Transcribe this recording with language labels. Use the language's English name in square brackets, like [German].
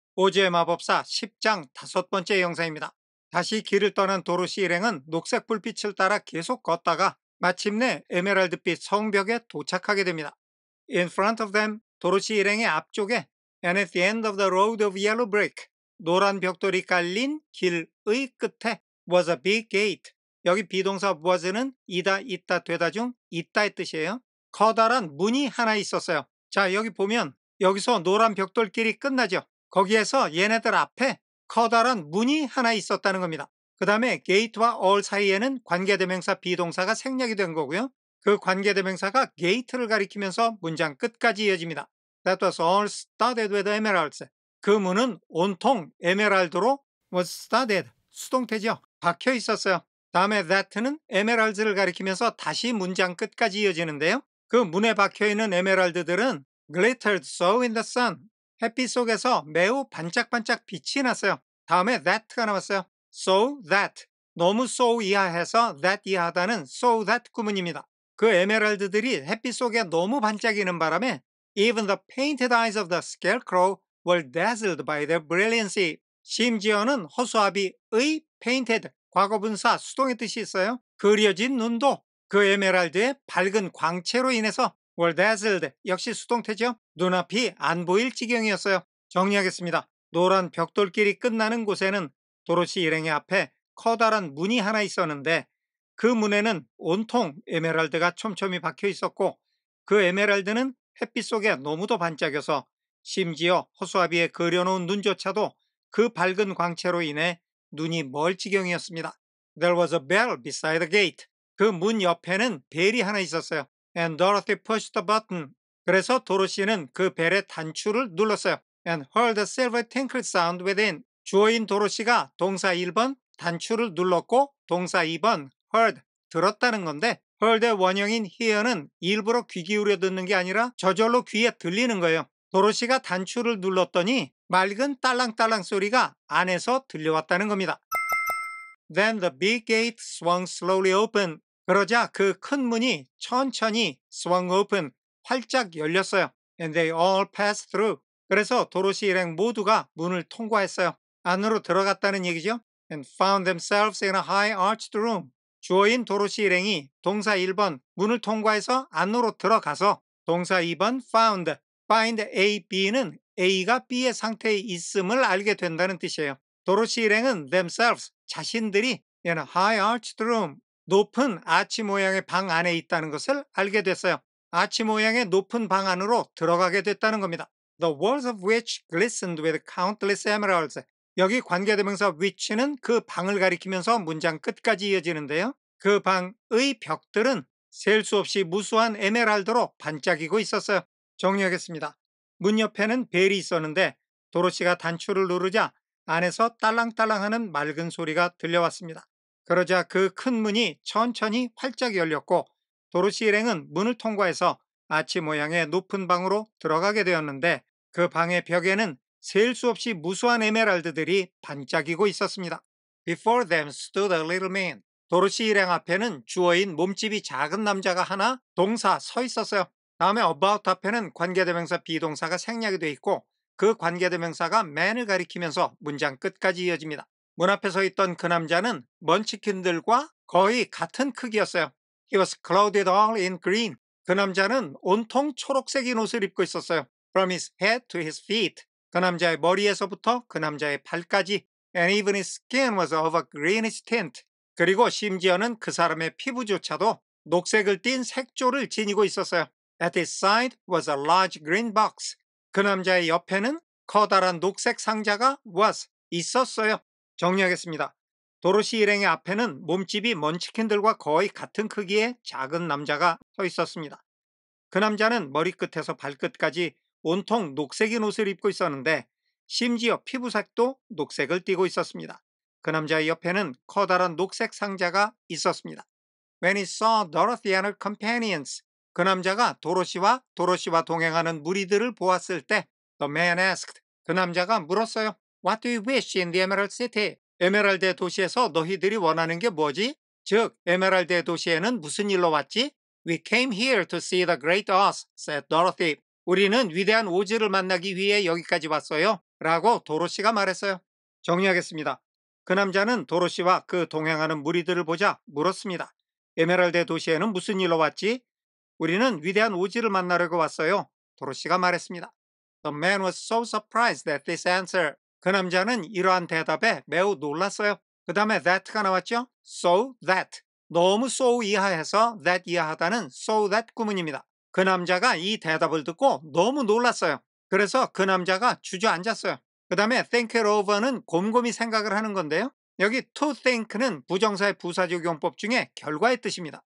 [Korean] 오즈의 마법사 10장 5번째 영상입니다. 다시 길을 떠난 도로시 일행은 녹색 불빛을 따라 계속 걷다가 마침내 에메랄드빛 성벽에 도착하게 됩니다. [English] In front of them, [Korean] 도로시 일행의 앞쪽에 [English] and at the end of the road of yellow brick, [Korean] 노란 벽돌이 깔린 길의 끝에 [English] was a big gate. [Korean] 여기 비동사 was는 이다, 있다, 되다 중 있다의 뜻이에요. 커다란 문이 하나 있었어요. 자, 여기 보면 여기서 노란 벽돌길이 끝나죠. 거기에서 얘네들 앞에 커다란 문이 하나 있었다는 겁니다. 그 다음에 gate와 all 사이에는 관계대명사 비동사가 생략이 된 거고요. 그 관계대명사가 gate를 가리키면서 문장 끝까지 이어집니다. [English] That was all studded with emeralds. [Korean] 그 문은 온통 에메랄드로 [English] was studded, [Korean] 수동태죠. 박혀 있었어요. 다음에 that는 에메랄드를 가리키면서 다시 문장 끝까지 이어지는데요. 그 문에 박혀있는 에메랄드들은 [English] glittered so in the sun. [Korean] 햇빛 속에서 매우 반짝반짝 빛이 났어요. 다음에 that가 나왔어요. [English] So that. [Korean] 너무 so 이하해서 that 이하하다는 so that 구문입니다. 그 에메랄드들이 햇빛 속에 너무 반짝이는 바람에 [English] even the painted eyes of the scarecrow were dazzled by their brilliancy. [Korean] 심지어는 허수아비의 painted, 과거분사 수동의 뜻이 있어요. 그려진 눈도 그 에메랄드의 밝은 광채로 인해서 [English] were dazzled, [Korean] 역시 수동태죠. 눈앞이 안 보일 지경이었어요. 정리하겠습니다. 노란 벽돌길이 끝나는 곳에는 도로시 일행의 앞에 커다란 문이 하나 있었는데 그 문에는 온통 에메랄드가 촘촘히 박혀 있었고 그 에메랄드는 햇빛 속에 너무도 반짝여서 심지어 허수아비에 그려놓은 눈조차도 그 밝은 광채로 인해 눈이 멀 지경이었습니다. [English] There was a bell beside the gate. [Korean] 그 문 옆에는 벨이 하나 있었어요. [English] And Dorothy pushed the button. [Korean] 그래서 도로시는 그 벨의 단추를 눌렀어요. [English] And heard a silver tinkle sound within. [Korean] 주어인 도로시가 동사 1번 단추를 눌렀고 동사 2번 heard, 들었다는 건데 heard의 원형인 hear는 일부러 귀 기울여 듣는 게 아니라 저절로 귀에 들리는 거예요. 도로시가 단추를 눌렀더니 맑은 딸랑딸랑 소리가 안에서 들려왔다는 겁니다. [English] Then the big gate swung slowly open. [Korean] 그러자 그 큰 문이 천천히 [English] swung open, [Korean] 활짝 열렸어요. [English] And they all passed through. [Korean] 그래서 도로시 일행 모두가 문을 통과했어요. 안으로 들어갔다는 얘기죠. [English] And found themselves in a high arched room. [Korean] 주어인 도로시 일행이 동사 1번 문을 통과해서 안으로 들어가서 동사 2번 found, find A, B는 A가 B의 상태에 있음을 알게 된다는 뜻이에요. 도로시 일행은 themselves, 자신들이 [English] in a high arched room, [Korean] 높은 아치 모양의 방 안에 있다는 것을 알게 됐어요. 아치 모양의 높은 방 안으로 들어가게 됐다는 겁니다. [English] The walls of which glistened with countless emeralds. [Korean] 여기 관계대명사 which는 그 방을 가리키면서 문장 끝까지 이어지는데요. 그 방의 벽들은 셀 수 없이 무수한 에메랄드로 반짝이고 있었어요. 정리하겠습니다. 문 옆에는 벨이 있었는데 도로시가 단추를 누르자 안에서 딸랑딸랑하는 맑은 소리가 들려왔습니다. 그러자 그 큰 문이 천천히 활짝 열렸고 도로시 일행은 문을 통과해서 아치 모양의 높은 방으로 들어가게 되었는데 그 방의 벽에는 셀 수 없이 무수한 에메랄드들이 반짝이고 있었습니다. [English] Before them stood a little man. [Korean] 도로시 일행 앞에는 주어인 몸집이 작은 남자가 하나 동사 서 있었어요. 다음에 about 앞에는 관계대명사 비동사가 생략이 되어 있고 그 관계대명사가 man을 가리키면서 문장 끝까지 이어집니다. 문 앞에 서 있던 그 남자는 먼치킨들과 거의 같은 크기였어요. [English] He was clothed all in green. [Korean] 그 남자는 온통 초록색인 옷을 입고 있었어요. [English] From his head to his feet. [Korean] 그 남자의 머리에서부터 그 남자의 발까지. [English] And even his skin was of a greenish tint. [Korean] 그리고 심지어는 그 사람의 피부조차도 녹색을 띤 색조를 지니고 있었어요. [English] At his side was a large green box. [Korean] 그 남자의 옆에는 커다란 녹색 상자가 was, 있었어요. 정리하겠습니다. 도로시 일행의 앞에는 몸집이 먼치킨들과 거의 같은 크기의 작은 남자가 서 있었습니다. 그 남자는 머리끝에서 발끝까지 온통 녹색인 옷을 입고 있었는데 심지어 피부색도 녹색을 띠고 있었습니다. 그 남자의 옆에는 커다란 녹색 상자가 있었습니다. [English] When he saw Dorothy and her companions, [Korean] 그 남자가 도로시와 동행하는 무리들을 보았을 때 [English] The man asked, [Korean] 그 남자가 물었어요. [English] What do you wish in the Emerald City? [Korean] 에메랄드의 도시에서 너희들이 원하는 게 뭐지? 즉, 에메랄드의 도시에는 무슨 일로 왔지? [English] We came here to see the great Oz, said Dorothy. [Korean] 우리는 위대한 오즈를 만나기 위해 여기까지 왔어요. 라고 도로시가 말했어요. 정리하겠습니다. 그 남자는 도로시와 그 동행하는 무리들을 보자 물었습니다. 에메랄드 도시에는 무슨 일로 왔지? 우리는 위대한 오지를 만나려고 왔어요. 도로시가 말했습니다. [English] The man was so surprised at this answer. [Korean] 그 남자는 이러한 대답에 매우 놀랐어요. 그 다음에 that가 나왔죠? [English] So that. [Korean] 너무 so 이하해서 that 이하하다는 so that 구문입니다. 그 남자가 이 대답을 듣고 너무 놀랐어요. 그래서 그 남자가 주저앉았어요. 그 다음에 think it over는 곰곰이 생각을 하는 건데요. 여기 to think는 부정사의 부사적용법 중에 결과의 뜻입니다.